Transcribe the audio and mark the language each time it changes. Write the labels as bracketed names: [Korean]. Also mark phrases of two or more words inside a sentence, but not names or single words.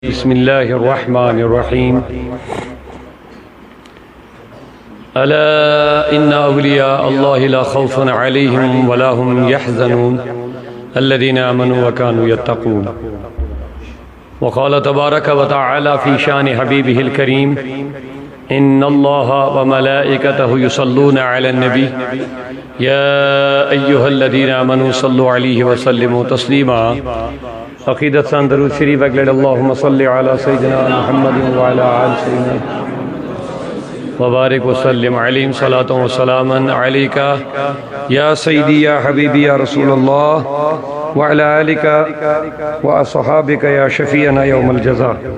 [Arabic] بسم الله الرحمن الرحيم ألا إن أولياء الله لا خوف عليهم ولا هم يحزنون الذين آمنوا وكانوا يتقون. وقال تبارك وتعالى في شان حبيبه الكريم إن الله وملائكته يصلون على النبي يا أيها الذين آمنوا صلوا عليه وسلموا تسليما. [Kashmiri] عقیدت سان درود شریف اگلے [Arabic] اللہم صلی علی سیدنا محمد وعلی آل سیدنا وبارک وسلم علیہم صلاۃ و سلاما علیکا یا سیدی یا حبیبی یا رسول اللہ وعلی آلکا واصحابک یا شفیعنا یوم الجزاء.